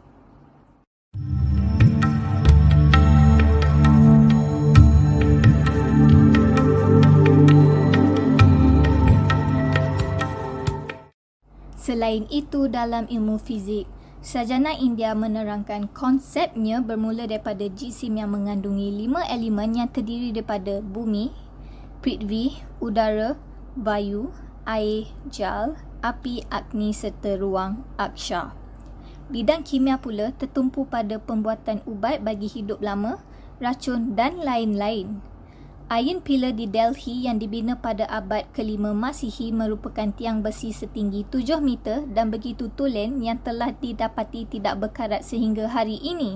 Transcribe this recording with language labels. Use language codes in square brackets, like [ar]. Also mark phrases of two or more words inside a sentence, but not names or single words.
[ms] Selain itu, dalam ilmu fizik, sarjana India menerangkan konsepnya bermula daripada jisim yang mengandungi 5 elemen yang terdiri daripada bumi, prithvi, udara, vayu, air, jal, api, agni serta ruang, aksha. Bidang kimia pula tertumpu pada pembuatan ubat bagi hidup lama, racun dan lain-lain. Iron Pillar di Delhi yang dibina pada abad ke-5 Masihi merupakan tiang besi setinggi 7 meter dan begitu tulen yang telah didapati tidak berkarat sehingga hari ini.